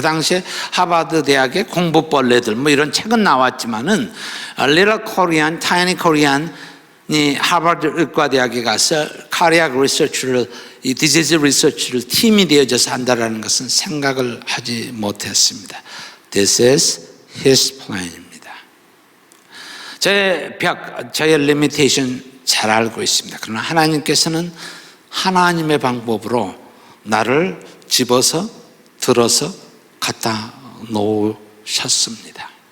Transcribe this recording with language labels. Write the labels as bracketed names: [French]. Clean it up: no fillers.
[Korean] 그 당시에 하버드 대학의 공부벌레들 뭐 이런 책은 나왔지만은 [English] Little Korean, Tiny Korean [Korean] 이 하버드 의과대학에 가서 [English] cardiac research [Korean] 를, 이 [English] disease research [Korean] 를 팀이 되어져서 한다라는 것은 생각을 하지 못했습니다. [English] This is His plan입니다. [Korean] 저의 벽, 저의 limitation 잘 알고 있습니다. 그러나 하나님께서는 하나님의 방법으로 나를 집어서 들어서 갖다 놓으셨습니다.